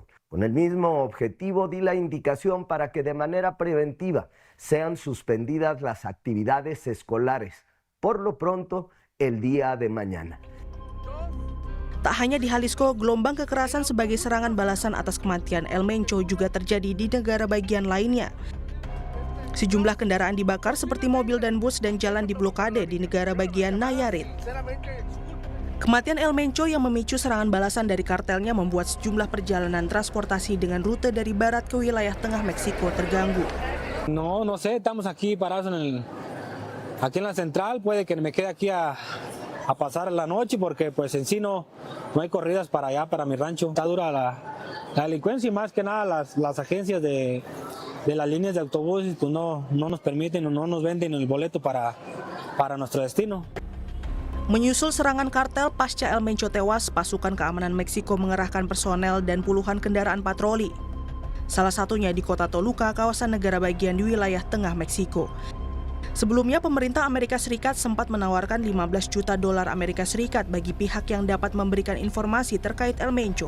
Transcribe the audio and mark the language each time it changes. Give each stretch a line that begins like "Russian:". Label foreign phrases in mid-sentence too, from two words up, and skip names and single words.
Spanish: Con el mismo objetivo di la indicación para que de manera preventiva sean suspendidas las actividades escolares, por lo pronto el día de mañana.
Indonesian: Tak hanya di Jalisco, gelombang kekerasan sebagai serangan balasan atas kematian El Mencho juga terjadi di negara bagian lainnya. Sejumlah kendaraan dibakar seperti mobil dan bus dan jalan diblokade di negara bagian Nayarit. Kematian El Mencho yang memicu serangan balasan dari kartelnya membuat sejumlah perjalanan transportasi dengan rute dari barat ke wilayah tengah Meksiko terganggu.
Spanish: No sé, estamos aquí parados aquí en la central, puede que me quede aquí a pasar la noche porque pues en sí no hay corridas para allá, para mi rancho. Está dura la delincuencia y más que nada las agencias de las líneas de autobuses pues no nos permiten o no nos venden el boleto para nuestro destino.
Indonesian: Menyusul serangan kartel pasca El Mencho tewas, pasukan keamanan Meksiko mengerahkan personel dan puluhan kendaraan patroli. Salah satunya di kota Toluca, kawasan negara bagian di wilayah tengah Meksiko. Sebelumnya, pemerintah Amerika Serikat sempat menawarkan 15 juta dolar Amerika Serikat bagi pihak yang dapat memberikan informasi terkait El Mencho.